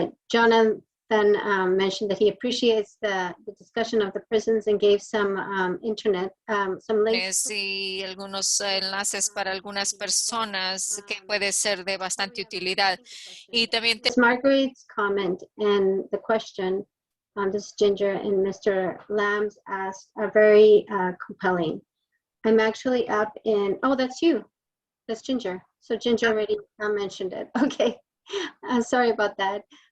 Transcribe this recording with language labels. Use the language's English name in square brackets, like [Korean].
[English] Jonathan mentioned that he appreciates the discussion of the prisons and gave some internet, some links. [Spanish] Y algunos enlaces para algunas personas que puede ser de bastante utilidad. Y también [English] Miss Marguerite's comment and the question, this is Ginger, and Mr. Lamb's asked are very compelling. I'm actually up in, oh, that's you. That's Ginger. So Ginger already mentioned it. Okay. Sorry about that.